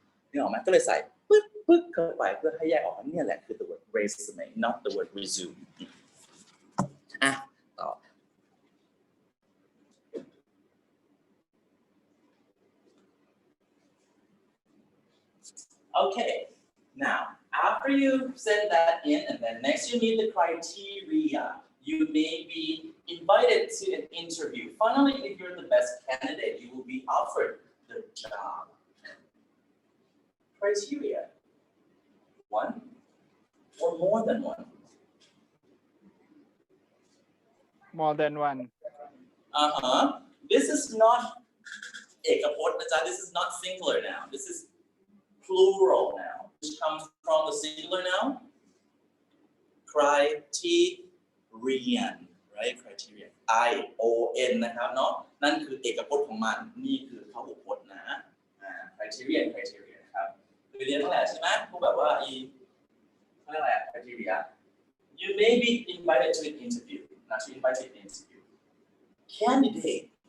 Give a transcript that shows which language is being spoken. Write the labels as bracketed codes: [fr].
[th] นึกออกไหมก็เลยใส่ปึ๊กเข้าไปเพื่อให้แยกออกว่าเนี่ยแหละคือ [en] the word resume not the word resume ต่อOkay, now after you send that in and then next you need the criteria. You may be invited to an interview. Finally, if you're the best candidate, you will be offered the job. Criteria. One or more than one. more than one. This is not เอกพจน์นะจ๊ะ This is not singular now. This is plural now, which comes from the singular noun, criterion, right? [th] Criterion, I-O-N นะครับเนาะนั่นคือเอกพจน์ของมันนี่คือพหุพจน์นะcriterion นะครับคือเรียนตั้งแต่ใช่ไหมพวกแบบว่าเขาเรียกอะไร [en] criteria you may be invited to an interview not to invite to an interview candidate